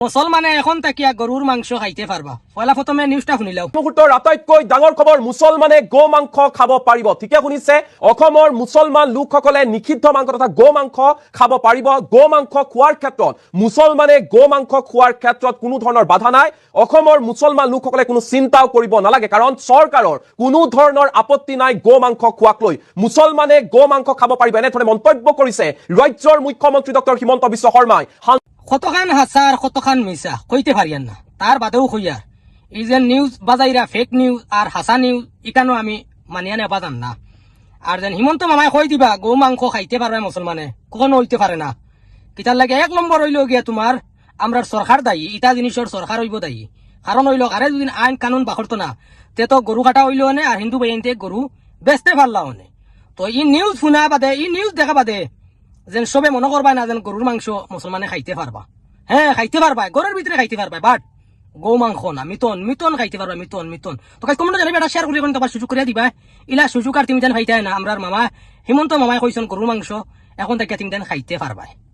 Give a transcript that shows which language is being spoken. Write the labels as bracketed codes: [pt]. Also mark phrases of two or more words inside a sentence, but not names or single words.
[syl] মুসলমানে এখন তাকিয়া গরুর মাংস খাইতে পারবা। পয়লা প্রথমে নিউজটা শুনিলাও। [as] মুহূৰ্তৰ আটাইতকৈ ডাঙৰ খবৰ, মুছলমানে গো মাংস খাব পাৰিব। ঠিকে শুনিছে, অসমৰ মুছলমান লোকসকলে নিষিদ্ধ মাংস তথা গো মাংস খাব পাৰিব। গো মাংস খোৱাৰ ক্ষেত্ৰত মুছলমানে গো মাংস খোৱাৰ ক্ষেত্ৰত কোনো ধৰণৰ বাধা নাই। অসমৰ মুছলমান লোকসকলে কোনো চিন্তাও কৰিব নালাগে, কাৰণ চৰকাৰৰ কোনো ধৰণৰ আপত্তি নাই গো মাংস খোৱাক লৈ। মুছলমানে গো মাংস খাব পাৰিব, এনেধৰণে মন্তব্য কৰিছে ৰাজ্যৰ মুখ্যমন্ত্ৰী ডক্টৰ হিমন্ত বিশ্ব শৰ্মাই। [syl] কতখান হাসার কতখান মিছা কইতে পারিয়ান না, তার বাদেও কইয়ার এই যে নিউজ বাজাইরা [en] fake news [syl] আর হাসা নিউজ ইকানো আমি মানিয়া নেবা যান না। আর যেন হিমন্ত মামাই কই দিবা গৌ মাংস খাইতে পারবে মুসলমানে, কখনো হইতে পারে না। কিতার লাগে 1 নম্বর হইল গিয়া তোমার আমরা সরকার দায়ী, ইটা জিনিসের সরকার হইব দায়ী। কারণ হইল আরে যদি আইন কানুন বাখরতো না তে তো গরু কাটা হইল নে, আর হিন্দু বাইনতে গরু বেচতে পারলাও নে। তো ই নিউজ শুনা বাদে, ই নিউজ দেখা বাদে যেন সবে মনে করবা না যেন গরুর মাংস মুসলমানে খাইতে পারবা। হ্যাঁ খাইতে পারবা, গরুর ভিতরে খাইতে পারবা, বাট গৌ মাংস না, মিতন খাইতে পারবা, মিতন। তো কমেন্ট জানাবে, এটা শেয়ার করে তোমার সুযোগ করে দিবা। ইলা সুযোগ আর তুমি যেন খাইতে না, আমরার মামা হিমন্ত মামাই কইছেন গরুর মাংস এখন থেকে তুমি যেন খাইতে পারবা।